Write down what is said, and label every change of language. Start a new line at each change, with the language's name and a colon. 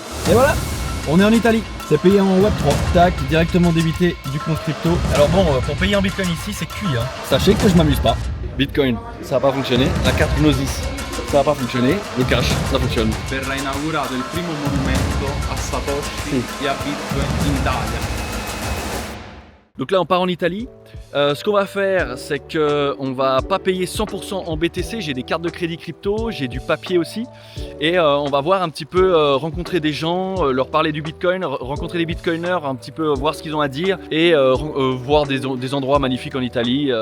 French: Et voilà, on est en Italie. C'est payé en Web3. Tac, directement débité du compte crypto. Alors bon, pour payer en Bitcoin ici, c'est cuit. Sachez que je m'amuse pas. Bitcoin, ça va pas fonctionner. La carte Gnosis, ça va pas fonctionner. Le cash, ça fonctionne.
Italian: Verrà inaugurato il primo monumento a Satoshi e a Bitcoin in Italia.
French: Donc là on part en Italie. Ce qu'on va faire, c'est qu'on va pas payer 100% en BTC. J'ai des cartes de crédit crypto, j'ai du papier aussi. Et on va voir un petit peu, rencontrer des gens, leur parler du Bitcoin, rencontrer des Bitcoiners, un petit peu voir ce qu'ils ont à dire et voir des endroits magnifiques en Italie.